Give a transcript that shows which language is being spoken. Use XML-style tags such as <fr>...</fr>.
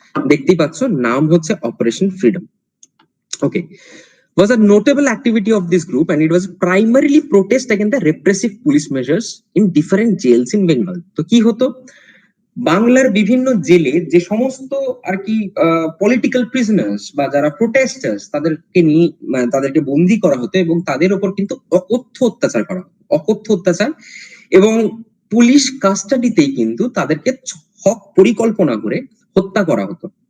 <bn>দেখতেই পাচ্ছ, নাম হচ্ছে operation freedom.</bn> <en>Okay, was a notable activity of this group and it was primarily protest against the repressive police measures in different jails in Bengal.</en> <bn>তো কি হতো, বাংলার বিভিন্ন জেলে যে সমস্ত আর কি পলিটিক্যাল প্রিজনার্স বা যারা প্রোটেস্টার্স, তাদেরকে বন্দি করা হতো এবং তাদের উপর কিন্তু অকথ্য অত্যাচার এবং পুলিশ কাস্টাডিতেই কিন্তু তাদেরকে পরিকল্পনা করে হত্যা করা হতো।</bn>